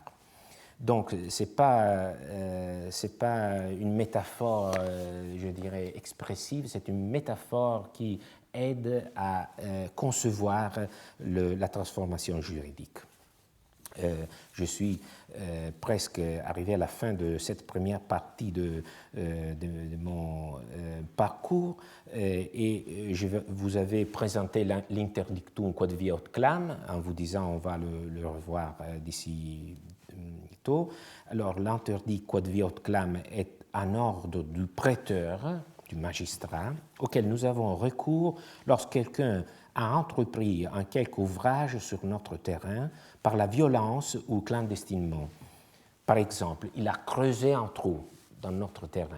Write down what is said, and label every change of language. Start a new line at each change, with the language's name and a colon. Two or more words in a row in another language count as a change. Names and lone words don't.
French: Donc, ce n'est pas une métaphore, je dirais, expressive, c'est une métaphore qui aide à concevoir la transformation juridique. Je suis presque arrivé à la fin de cette première partie de mon parcours et vous avez présenté l'interdictum
Latin: quod viot clam
French: en vous disant on va le revoir d'ici tôt. Alors l'interdit
Latin: quod viot clam
French: est un ordre du prêteur, du magistrat, auquel nous avons recours lorsque quelqu'un a entrepris un quelque ouvrage sur notre terrain par la violence ou clandestinement. Par exemple, il a creusé un trou dans notre terrain.